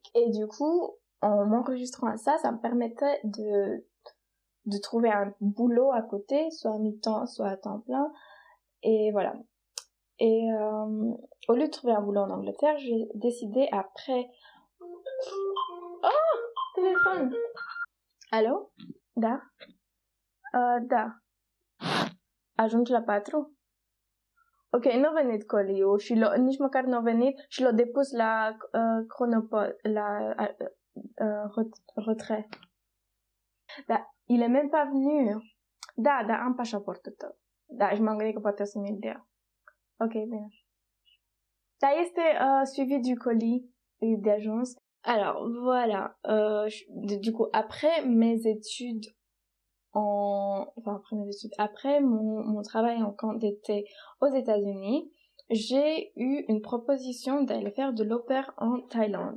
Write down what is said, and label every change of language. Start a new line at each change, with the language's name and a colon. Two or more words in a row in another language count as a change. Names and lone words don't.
French: Et du coup, en m'enregistrant à ça, ça me permettait de trouver un boulot à côté, soit à mi-temps, soit à temps plein. Et voilà. Et au lieu de trouver un boulot en Angleterre, j'ai décidé après... Oh, téléphone. Allô?
Romanian: Da? Da. Ajungi la 4? Ok, n-a venit coliul și nici măcar n-a venit și l-a depus la retrait.
French: Da, il est même pas venu.
Romanian: Da, am pașaportul tău. Da, și m-am gândit că poate o să mi-l dea. Ok, bine. Da, este
French: suivi du colis d'agence. Alors, voilà. Du coup, après mes études après mon travail en camp d'été aux États-Unis, j'ai eu une proposition d'aller faire de l'au pair en Thaïlande.